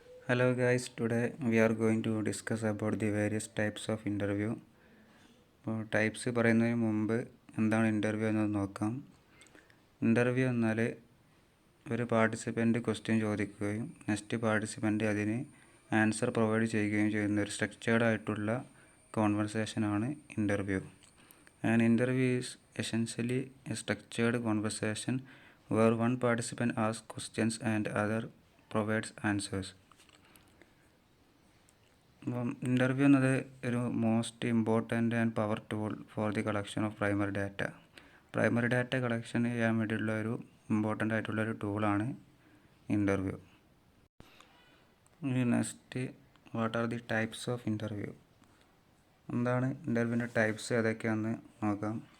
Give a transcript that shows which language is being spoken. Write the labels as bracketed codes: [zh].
[en] Hello guys, today we are going to discuss about the various types of interview. [ml] അപ്പോൾ types പറയുന്നതിന് മുമ്പ് എന്താണ് interview എന്നത് നോക്കാം. ഇൻ്റർവ്യൂ എന്നാൽ ഒരു പാർട്ടിസിപ്പൻ്റ് ക്വസ്റ്റ്യൻ ചോദിക്കുകയും നെക്സ്റ്റ് പാർട്ടിസിപ്പൻ്റ് അതിന് ആൻസർ പ്രൊവൈഡ് ചെയ്യുകയും ചെയ്യുന്ന ഒരു സ്ട്രക്ചേർഡ് ആയിട്ടുള്ള കോൺവെർസേഷനാണ് interview. [en] An interview is essentially a structured conversation where one participant asks questions and other provides answers. [ml] Interview എന്നത് ഒരു [en] Most important and power tool for the collection of primary data. [ml] Primary data collection ചെയ്യാൻ വേണ്ടിയിട്ടുള്ള ഒരു important ആയിട്ടുള്ളൊരു ടൂളാണ് interview. [en] Next, what are the types of interview? [ml] എന്താണ് ഇൻ്റർവ്യൂവിൻ്റെ types ഏതൊക്കെയാണെന്ന് നോക്കാം.